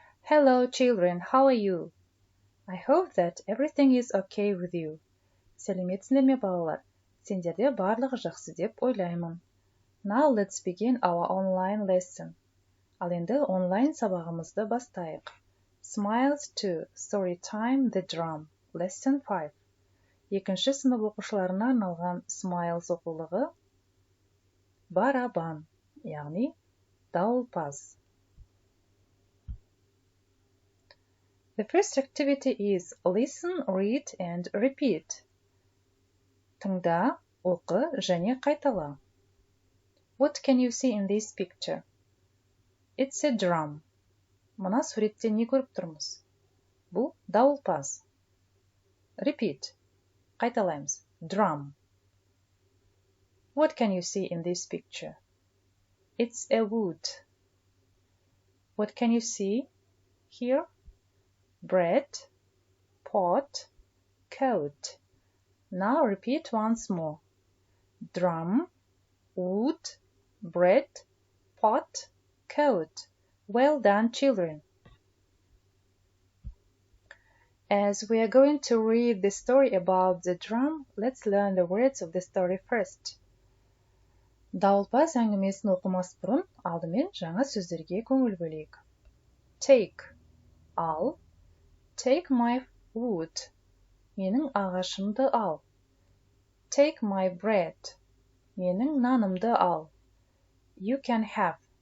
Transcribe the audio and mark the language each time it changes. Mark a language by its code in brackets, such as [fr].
[en] Hello, children, how are you? I hope that everything is okay with you. [kk] Сәлеметсіңдер ме, балалар? Сендерде барлығы жақсы деп ойлаймын. [en] Now let's begin our online lesson. [kk] Ал енді онлайн сабағымызды бастайық. [en] Smiles to Story Time the Drum, Lesson 5. [kk] Екінші сынып оқушыларына арналған Smiles оқулығы барабан, яғни дауылпаз. [en] The first activity is listen, read and repeat. [kk] Тыңда, оқы және қайтала. [en] What can you see in this picture? It's a drum. [kk] Мына суретте не көріп тұрмыз? Бұл дауылпаз. [en] Repeat. [kk] Қайталаймыз. Drum. [en] What can you see in this picture? It's a wood. What can you see here? Bread, pot, coat. Now repeat once more. Drum, wood, bread, pot, coat. Well done, children. As we are going to read the story about the drum, let's learn the words of the story first. [kk] Дауылпаз әңгімесін оқымас бұрын, алдымен жаңа сөздерге көңіл бөлейік. [en] Take, [kk] ал. [en] Take my wood. [kk] Менің ағашымды ал. [en] Take my bread. [kk] Менің нанымды ал. [en] You can have.